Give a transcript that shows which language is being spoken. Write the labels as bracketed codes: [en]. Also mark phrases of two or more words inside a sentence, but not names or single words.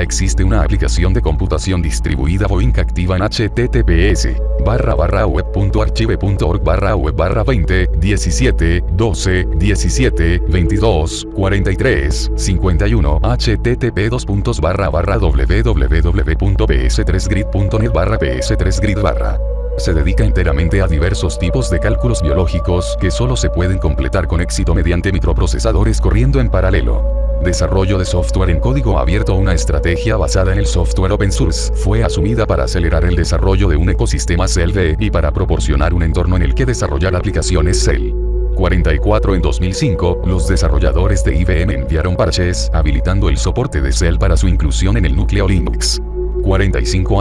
[es] Existe una aplicación de computación distribuida Boink activa en https://web.archive.org/web/20 17 12 17 22 43 51 http://www.ps3grid.net/ps3grid/. Se dedica enteramente a diversos tipos de cálculos biológicos que solo se pueden completar con éxito mediante microprocesadores corriendo en paralelo. Desarrollo de software en código abierto. Una estrategia basada en el software [en] open source [es] fue asumida para acelerar el desarrollo de un ecosistema CEL y para proporcionar un entorno en el que desarrollar aplicaciones CEL. 44. En 2005, los desarrolladores de IBM enviaron parches, habilitando el soporte de CEL para su inclusión en el núcleo Linux. 45.